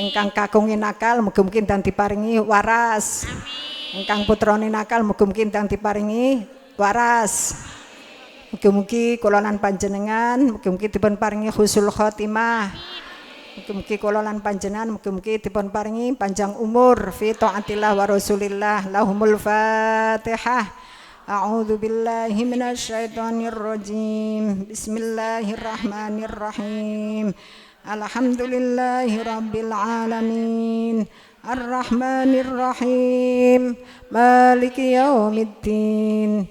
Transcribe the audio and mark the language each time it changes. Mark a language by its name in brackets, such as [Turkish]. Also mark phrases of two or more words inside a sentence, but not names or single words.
[Javanese] Ingkang kagungi nakal mugi-mugi dan diparingi waras. Amin. Ingkang putrane nakal mugi-mugi dan diparingi waras. Mugi-mugi kula lan panjenengan mugi-mugi dipun paringi [Arabic] حسن الخاتمة. [Javanese] Mugi-mugi kula lan panjenengan mugi-mugi dipun paringi panjang umur [Arabic] في طاعة الله ورسول الله. لهم الفاتحة. أعوذ بالله من الشيطان الرجيم. بسم الله الرحمن الرحيم. الحمد لله رب العالمين. الرحمن الرحيم. مالك يوم الدين.